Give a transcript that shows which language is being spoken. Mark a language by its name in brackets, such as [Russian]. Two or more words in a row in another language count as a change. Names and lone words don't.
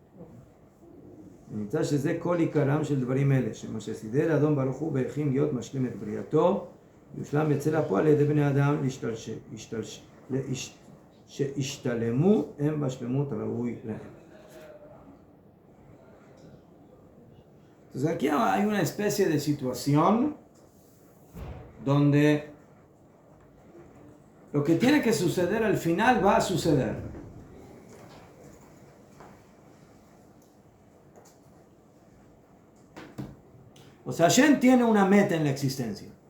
[Hebrew] ונמצא שזה כל עיקרם של דברים אלה, שמה שסידר אדון ברוך הוא והכין להיות משלים את בריאתו, יושלם יצא לפועל על ידי בני אדם שישתלמו הם בשלמות הראוי להם. [Spanish] Entonces aquí hay una especie de situación donde lo que tiene que suceder al final va a suceder. O sea, Hashem tiene una meta en la existencia.